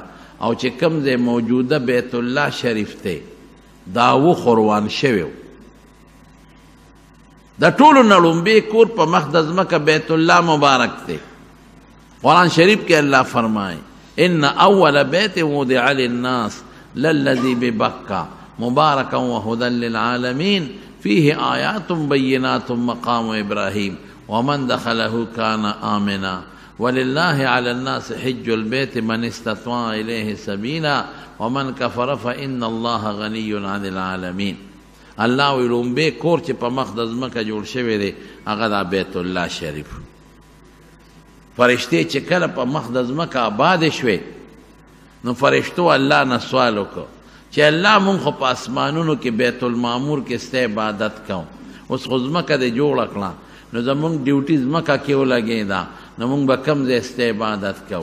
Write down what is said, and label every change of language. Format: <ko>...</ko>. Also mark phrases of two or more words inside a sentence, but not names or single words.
<ps>او چې کوم ځای موجوده بیت الله شریف دی دا و خوروان شوی و، دا ټولو نه لومبی کور په مخ د ځمکه بیت الله مبارک دی. قرآن شریف کې الله فرمایي</ps> <ar>ان اول بیت وضع للناس للذي ببکہ مبارکا وهدى للعالمین فيه آیات بینات مقام ابراہیم ومن دخله كان آمنا ولله على الناس حج البيت من استطاع إليه سبيلا ومن كفر فإن الله غني عن العالمين.</ar> <ps>الله ویلوم به کور چې په مخ د ځمکه جوړ شوی دی هغه د بیت الله شریف. فرشتي چې کله په مخ د ځمکه آباد شوي نو فرشتو الله نه سوال وکړو چې الله مونږ خو په اسمانونو کې بیت المعمور کې ستا عبادت کوو، اوس خو ځمکه دې جوړه کړه نو زمونږ ډیوټي ځمکه کې ولګېده نو مونږ به کوم ځای ستا عبادت کوو.</ps>